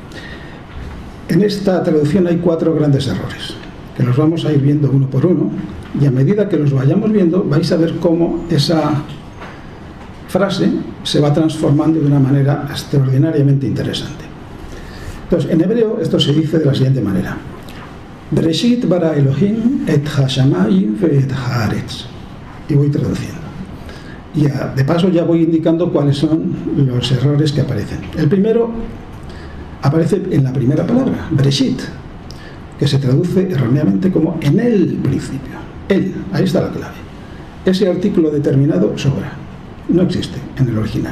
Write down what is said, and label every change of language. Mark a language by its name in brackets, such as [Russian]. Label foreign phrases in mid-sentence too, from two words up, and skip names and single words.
[Spanish] En esta traducción hay 4 grandes errores, que los vamos a ir viendo uno por uno, y a medida que los vayamos viendo vais a ver cómo esa frase se va transformando de una manera extraordinariamente interesante. Entonces, en hebreo esto se dice de la siguiente manera: [Hebrew] בראשית ברא אלהים את השמים ואת הארץ. [Spanish] Y voy traduciendo. Y de paso ya voy indicando cuáles son los errores que aparecen. El primero aparece en la primera palabra, Bereshit, que se traduce erróneamente como en el principio. El, ahí está la clave. Ese artículo determinado sobra. No existe en el original.